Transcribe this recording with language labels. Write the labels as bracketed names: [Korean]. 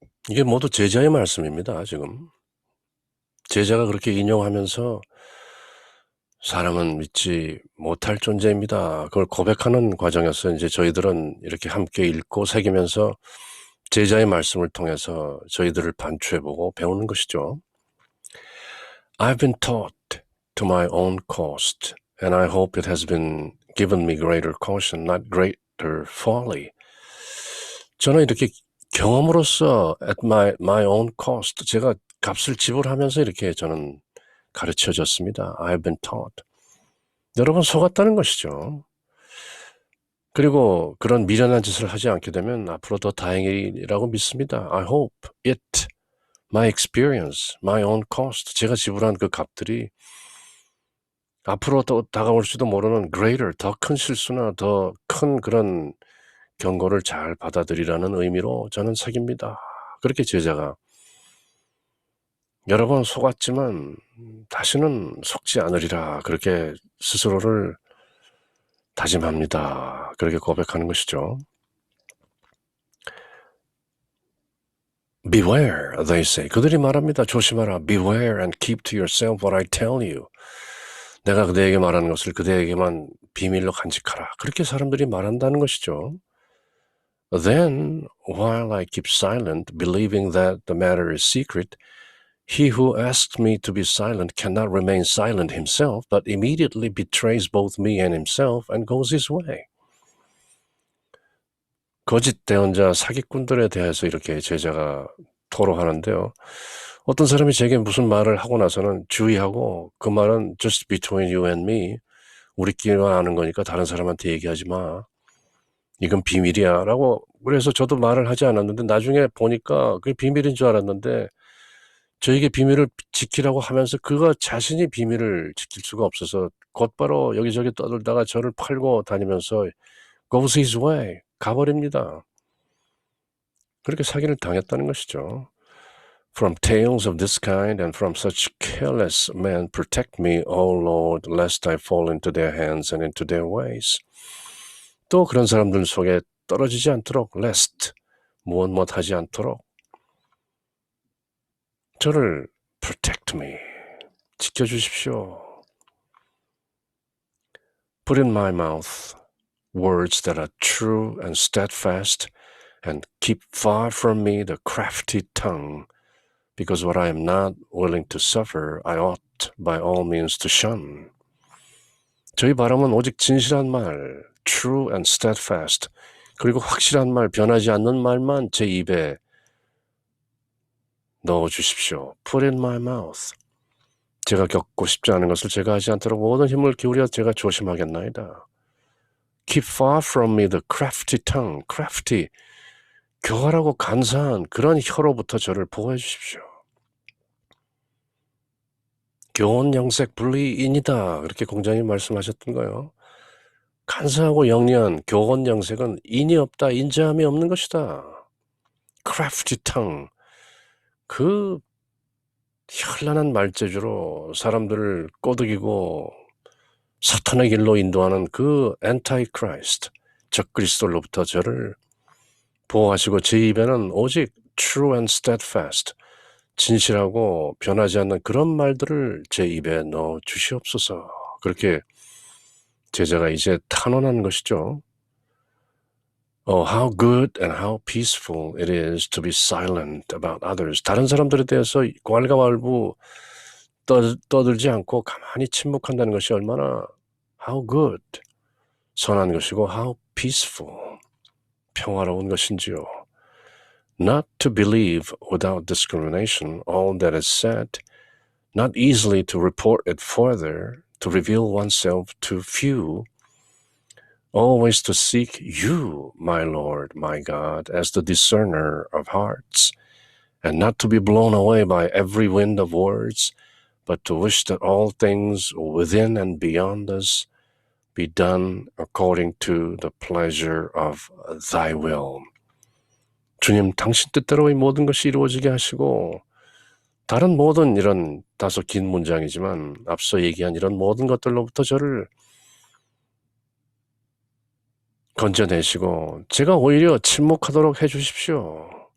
[Korean] 이게 모두 제자의 말씀입니다. 지금 제자가 그렇게 인용하면서 사람은 믿지 못할 존재입니다. 그걸 고백하는 과정에서 이제 저희들은 이렇게 함께 읽고 새기면서 제자의 말씀을 통해서 저희들을 반추해보고 배우는 것이죠. [English] I've been taught to my own cost, and I hope it has been given me greater caution, not greater folly. [Korean] 저는 이렇게 경험으로써 [English] at my own cost, [Korean] 제가 값을 지불하면서 이렇게 저는 가르쳐졌습니다. [English] I've been taught. [Korean] 여러분 속았다는 것이죠. 그리고 그런 미련한 짓을 하지 않게 되면 앞으로 더 다행이라고 믿습니다. [English] I hope it, my experience, my own cost, [Korean] 제가 지불한 그 값들이 앞으로 또 다가올지도 모르는 greater, 더 큰 실수나 더 큰 그런 경고를 잘 받아들이라는 의미로 저는 새깁니다. 그렇게 제자가 여러 번 속았지만 다시는 속지 않으리라 그렇게 스스로를 다짐합니다. 그렇게 고백하는 것이죠. [English] Beware, they say. [Korean] 그들이 말합니다. 조심하라. [English] Beware and keep to yourself what I tell you. [Korean] 내가 그대에게 말하는 것을 그대에게만 비밀로 간직하라. 그렇게 사람들이 말한다는 것이죠. [English] Then, while I keep silent, believing that the matter is secret, he who asked me to be silent cannot remain silent himself, but immediately betrays both me and himself and goes his way. [Korean] 거짓 대언자 사기꾼들에 대해서 이렇게 제자가 토로하는데요. 어떤 사람이 제게 무슨 말을 하고 나서는 주의하고 그 말은 [English] just between you and me, [Korean] 우리끼리만 아는 거니까 다른 사람한테 얘기하지 마. 이건 비밀이야 라고. 그래서 저도 말을 하지 않았는데 나중에 보니까 그게 비밀인 줄 알았는데 저에게 비밀을 지키라고 하면서 그가 자신이 비밀을 지킬 수가 없어서 곧바로 여기저기 떠들다가 저를 팔고 다니면서 [English] goes his way, [Korean] 가버립니다. 그렇게 사기를 당했다는 것이죠. [English] From tales of this kind and from such careless men protect me, O Lord, lest I fall into their hands and into their ways. [Korean] 또 그런 사람들 속에 떨어지지 않도록 lest, 무엇 하지 않도록 저를 [English] protect me, [Korean] 지켜주십시오. [English] Put in my mouth words that are true and steadfast, and keep far from me the crafty tongue, because what I am not willing to suffer, I ought by all means to shun. [Korean] 저희 바람은 오직 진실한 말, [English] true and steadfast, [Korean] 그리고 확실한 말, 변하지 않는 말만 제 입에 넣어주십시오. [English] Put in my mouth. [Korean] 제가 겪고 싶지 않은 것을 제가 하지 않도록 모든 힘을 기울여 제가 조심하겠나이다. [English] Keep far from me the crafty tongue. [Korean] crafty, 교활하고 간사한 그런 혀로부터 저를 보호해 주십시오. 교훈 영색 분리인이다. 그렇게 공자님 말씀하셨던 거예요. 간사하고 영리한 교훈 영색은 인이 없다, 인자함이 없는 것이다. [English] crafty tongue. [Korean] 그 현란한 말재주로 사람들을 꼬드기고 사탄의 길로 인도하는 그 anti-Christ, 적그리스도로부터 저를 보호하시고 제 입에는 오직 [English] true and steadfast, [Korean] 진실하고 변하지 않는 그런 말들을 제 입에 넣어 주시옵소서. 그렇게 제자가 이제 탄원한 것이죠. [English] Oh, how good and how peaceful it is to be silent about others. [Korean] 다른 사람들에 대해서 괄가왈부 떠들지 않고 가만히 침묵한다는 것이 얼마나 [English] how good, [Korean] 선한 것이고 [English] how peaceful, [Korean] 평화로운 것인지요. [English] Not to believe without discrimination all that is said, not easily to report it further, to reveal oneself to few, always to seek you, my Lord, my God, as the discerner of hearts, and not to be blown away by every wind of words, but to wish that all things within and beyond us be done according to the pleasure of thy will. [Korean] 주님, 당신 뜻대로 이 모든 것이 이루어지게 하시고 다른 모든 이런 다소 긴 문장이지만 앞서 얘기한 이런 모든 것들로부터 저를 건져내시고 제가 오히려 침묵하도록 해주십시오.